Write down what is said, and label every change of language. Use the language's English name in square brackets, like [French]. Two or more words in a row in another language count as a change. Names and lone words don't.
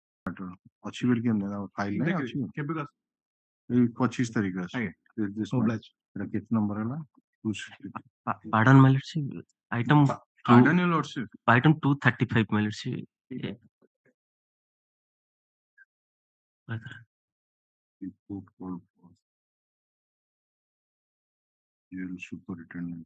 [Odia] matter ଅଛି ବୋଲି କେମିତି ଫାଇଲ ନାହିଁ ଅଛି ଏଇ 25 ତାରିଖ ଅଛି [English] this matter [Odia] ଏଟା କେତେ ନମ୍ବର ହେଲା [English] Pardon, my lordship. Item pardon your lordship item 235, my lordship. report call for jail superintendent.